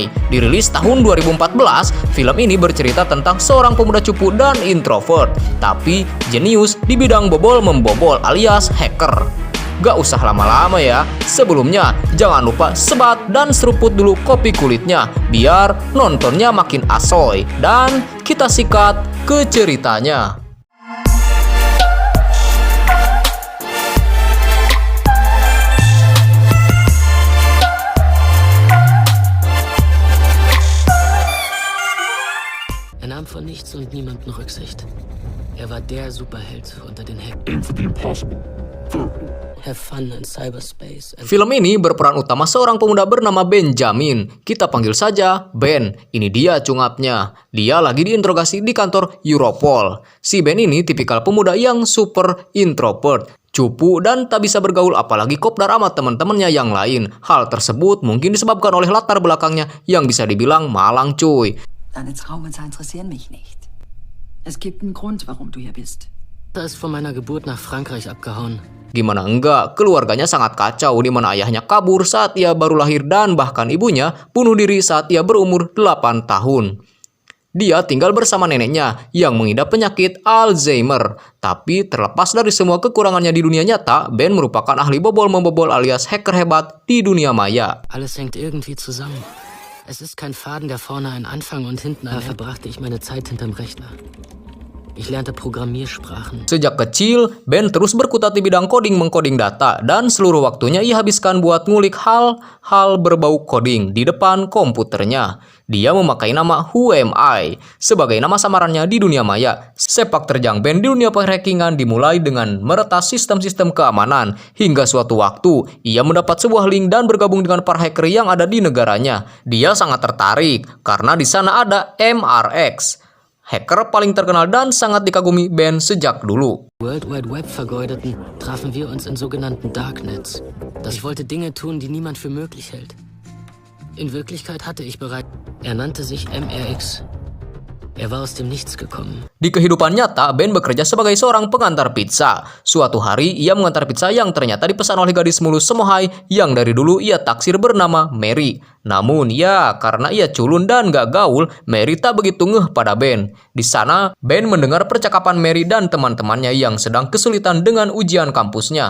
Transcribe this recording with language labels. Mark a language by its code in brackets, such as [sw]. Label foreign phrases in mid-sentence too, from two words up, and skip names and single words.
[id] Dirilis tahun 2014, film ini bercerita tentang seorang pemuda cupu dan introvert, tapi jenius di bidang bobol-membobol alias hacker. Gak usah lama-lama ya, sebelumnya jangan lupa sebat dan seruput dulu kopi kulitnya biar nontonnya makin asoy. Dan kita sikat ke ceritanya. [de] Er nahm von nichts und niemanden Rücksicht. Er war der Superheld unter den Hackern. [en] Aim for the impossible. Have fun in cyberspace. [id] Film ini berperan utama seorang pemuda bernama Benjamin. Kita panggil saja Ben. Ini dia cungapnya. Dia lagi diinterogasi di kantor Europol. Si Ben ini tipikal pemuda yang super introvert, cupu dan tak bisa bergaul apalagi kopdar sama teman-temannya yang lain. Hal tersebut mungkin disebabkan oleh latar belakangnya yang bisa dibilang malang cuy. [de] Deine Traumata interessieren mich nicht. Es gibt einen Grund, warum du hier bist. Er ist von meiner Geburt nach Frankreich abgehauen. [id] Gimana enggak, keluarganya sangat kacau di mana ayahnya kabur saat ia baru lahir dan bahkan ibunya bunuh diri saat ia berumur 8 tahun. Dia tinggal bersama neneknya yang mengidap penyakit Alzheimer. Tapi terlepas dari semua kekurangannya di dunia nyata, Ben merupakan ahli bobol-membobol alias hacker hebat di dunia maya. [de] Alles hängt irgendwie zusammen. Es ist kein Faden, der vorne einen Anfang und hinten einen. Da verbrachte ich meine Zeit hinterm Rechner. Ich lernte Programmiersprachen. [id] Sejak kecil, Ben terus berkutat di bidang coding mengkoding data dan seluruh waktunya ia habiskan buat ngulik hal-hal berbau coding di depan komputernya. Dia memakai nama Who Am I sebagai nama samarannya di dunia maya. Sepak terjang Ben di dunia perhackingan dimulai dengan meretas sistem-sistem keamanan. Hingga suatu waktu, ia mendapat sebuah link dan bergabung dengan para hacker yang ada di negaranya. Dia sangat tertarik karena di sana ada MRX. Hacker paling terkenal dan sangat dikagumi Ben sejak dulu. [de] World Wide Web vergeudeten, trafen wir uns in sogenannten Darknets. Ich wollte Dinge tun, die niemand für möglich hält. In Wirklichkeit hatte ich bereits... Er nannte sich MRX. Er war aus dem Nichts gekommen. [id] Di kehidupan nyata, Ben bekerja sebagai seorang pengantar pizza. Suatu hari, ia mengantar pizza yang ternyata dipesan oleh gadis mulus semohai yang dari dulu ia taksir bernama Mary. Namun ya, karena ia culun dan gak gaul, Mary tak begitu ngeh pada Ben. Di sana, Ben mendengar percakapan Mary dan teman-temannya yang sedang kesulitan dengan ujian kampusnya.